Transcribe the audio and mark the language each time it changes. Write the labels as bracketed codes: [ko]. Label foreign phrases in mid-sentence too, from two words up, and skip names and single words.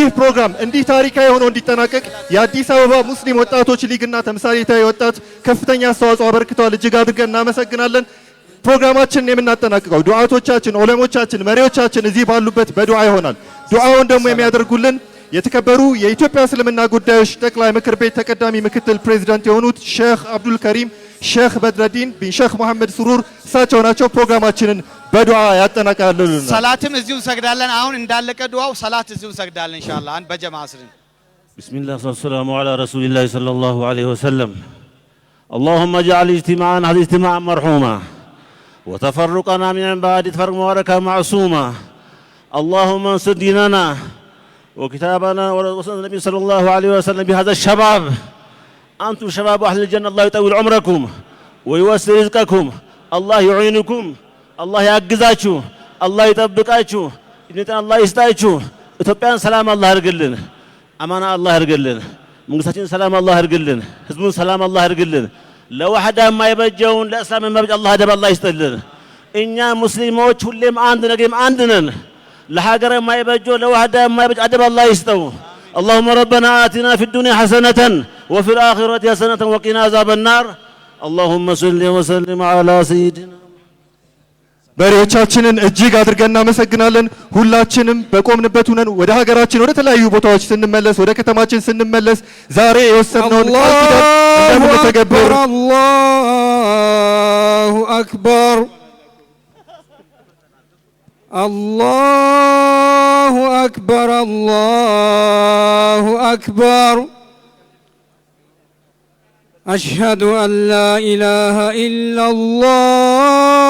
[am] ፕሮግራም እንዲህ ታሪካዊ ሆኖ እንዲጠናቀቅ የአዲስ አበባ ሙስሊም ወጣቶች ሊግና ተምሳሌታዊ ወጣት ከፍተኛ አስተዋጽኦ አበርክተዋል። እጅግ አድርገን እናመሰግናለን። ፕሮግራማችንን የምናጠናቅቀው ዱዓቶቻችን፣ ዑለሞቻችን፣ መሪዎቻችን እዚህ ባሉበት በዱዓ ይሆናል። ዱዓውን ደግሞ የሚያደርጉልን የተከበሩ የኢትዮጵያ እስልምና ጉዳዮች ጠቅላይ ምክር ቤት ተቀዳሚ ምክትል ፕሬዝዳንት የሆኑት ሼክ አብዱል ከሪም ሼክ በድረዲን ቢን ሼክ መሐመድ ሱሩር እሳቸው ናቸው። ፕሮግራማችንን በዱዓ ያጠናቅቃሉልን። ሰላትም እዚሁ እንሰግዳለን። አሁን እንዳለቀ ዱዓው ሰላት እዚሁ እንሰግዳለን [ar] إن شاء الله። [am] አንድ በጀማ አስርን [ar] بسم الله والسلام على رسول الله صلى الله عليه وسلم اللهم اجعل اجتماعنا هذا اجتماعا مرحوما وتفرقنا من بعد تفرق مباركا معصوما اللهم انصر ديننا وكتابنا ورسول النبي صلى الله عليه وسلم بهذا الشباب. أنتم شباب أهل الجنة، الله يطول عمركم ويوسر رزقكم، الله يعينكم، الله يعزاكم، الله يطبقاكم، الله [am] يسطاكم። ኢትዮጵያን ሰላም አላህ ያርግልን፣ አማና አላህ ያርግልን፣ መንግስታችን ሰላም አላህ ያርግልን፣ ህዝቡን ሰላም አላህ ያርግልን። ለዋህዳ የማይበጀውን ለእስላም የማይበጅ አላህ አደብ አላህ ይስጥልን። እኛ ሙስሊሞች ሁሌም አንድ ነገም አንድ ነን። ለሀገር የማይበጀው ለዋህዳ የማይበጅ አደብ አላህ ይስጠው። [ar] اللهم ربنا آتنا في الدنيا حسنة وفي الآخرة حسنة وقنا عذاب النار. اللهم صل وسلم على سيدنا [am] መሪዎቻችንን እጅግ አድርገን እናመሰግናለን። ሁላችንም በቆምንበት ሆነን ወደ ሀገራችን ወደ ተለያዩ ቦታዎች ስንመለስ ወደ ከተማችን ስንመለስ ዛሬ የወሰድነውን ቃል ኪዳን እንደምንተገብር [ar] الله أكبر الله أكبر الله أكبر أشهد أن لا إله إلا الله